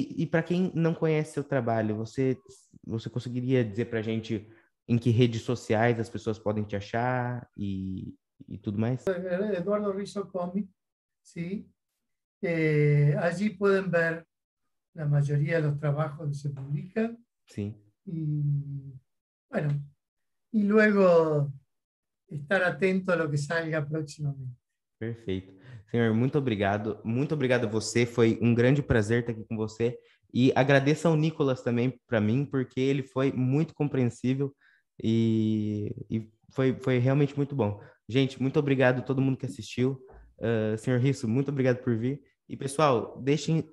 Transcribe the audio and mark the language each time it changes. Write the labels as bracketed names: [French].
[Portuguese] Para quem não conhece seu trabalho, você conseguiria dizer para a gente em que redes sociais as pessoas podem te achar e tudo mais? [Spanish] Eduardo Rizzo Comic, ¿sí? Allí pueden ver la mayoría de los trabajos que se publican [Portuguese] Sim, [Spanish] y bueno, y luego estar atento a lo que salga próximamente. [Portuguese] perfeito. Senhor, muito obrigado. Muito obrigado a você. Foi um grande prazer estar aqui com você. E agradeço ao Nicolas também para mim, porque ele foi muito compreensível e foi realmente muito bom. Gente, muito obrigado a todo mundo que assistiu. Senhor Risso, muito obrigado por vir. E pessoal, deixem seu